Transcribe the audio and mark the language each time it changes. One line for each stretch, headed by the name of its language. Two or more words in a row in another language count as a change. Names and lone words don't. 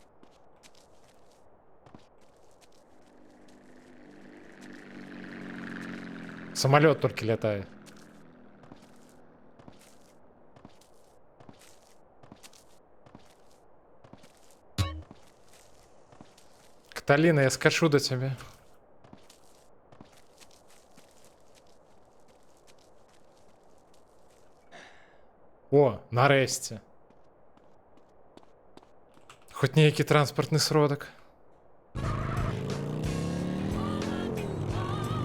Belarusian: Самалёт толькі лятае. Каталина,
Ukrainian: я скачу до тебе. О,
Belarusian: нарэшце. Хоць нейкі транспартны сродак.